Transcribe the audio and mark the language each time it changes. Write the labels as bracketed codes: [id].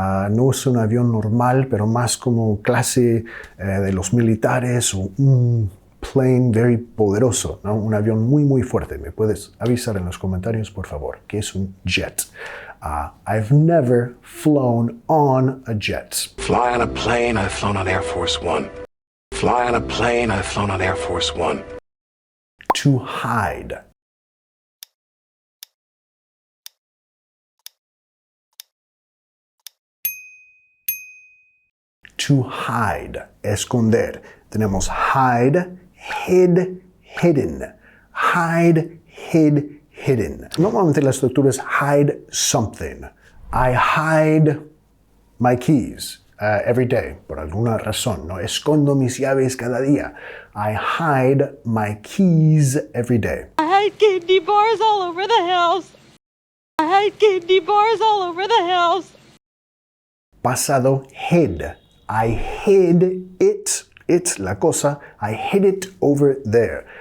[es] No es un avión normal, pero más como clase de los militares o un [en] plane very [es] poderoso, ¿no? Un avión muy fuerte. ¿Me puedes avisar en los comentarios, por favor, qué es un jet? [en] I've never flown on a jet. Fly on a plane, I've flown on Air Force One. Fly on a plane, I've flown on Air Force One. To hide. To hide, [es] esconder. Tenemos [en] hide, hid, hidden. Hide, hid, hidden. [es] Normalmente la estructura es [en] hide something. I hide my keys every day, [es] por alguna razón, ¿no? Escondo mis llaves cada día. [en] I hide my keys every day. I hide candy bars all over the house. I hide candy bars all over the house. [es] Pasado, [en] hid. I hid it, [es] la cosa, [en] I hid it over there.